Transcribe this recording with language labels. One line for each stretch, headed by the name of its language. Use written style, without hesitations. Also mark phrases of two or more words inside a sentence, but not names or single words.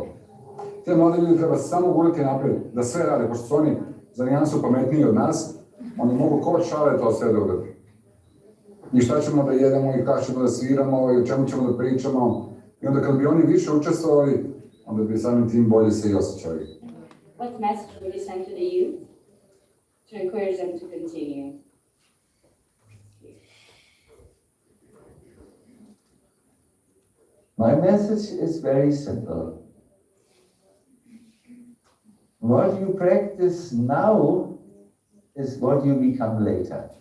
Bosnian: Te mlade ljude treba samo gurati naprijed, da sve rade, pošto su oni za nijansu pametniji od nas, oni mogu ko šale to sve da uradi. I šta ćemo da jedemo i kako ćemo da sviramo i o čemu ćemo da pričamo. I onda kad bi oni više učestvovali, onda bi samim tim bolje se i osjećali.
English: What message would you send to the youth to encourage them to continue? My message is very simple. What you practice now is what you become later.